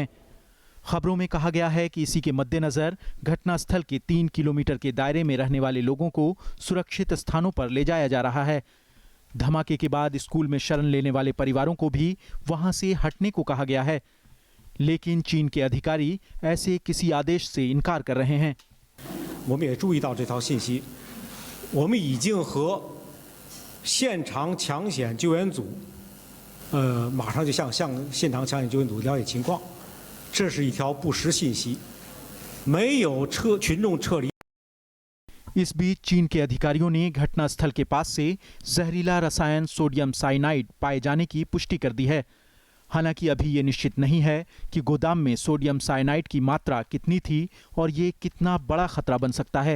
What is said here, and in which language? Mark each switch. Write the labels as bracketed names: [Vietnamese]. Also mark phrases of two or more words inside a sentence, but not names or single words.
[Hindi] खबरों में कहा गया है कि इसी के मद्देनजर घटनास्थल के 3 किलोमीटर के दायरे में रहने वाले लोगों को सुरक्षित स्थानों पर ले जाया जा रहा है। धमाके के बाद स्कूल में शरण लेने वाले परिवारों को भी वहां से हटने को कहा गया है, लेकिन चीन के अधिकारी ऐसे किसी आदेश से इनकार कर रहे हैं। [Chinese] 我们也注意到这条信息，我们已经和现场抢险救援组，马上就向现场抢险救援组了解情况，这是一条不实信息，没有群众撤离。 [Hindi] इस बीच चीन के अधिकारियों ने घटनास्थल के पास से जहरीला रसायन सोडियम साइनाइड पाए जाने की पुष्टि कर दी है। हालांकि अभी ये निश्चित नहीं है कि गोदाम में सोडियम साइनाइड की मात्रा कितनी थी और ये कितना बड़ा खतरा बन सकता है।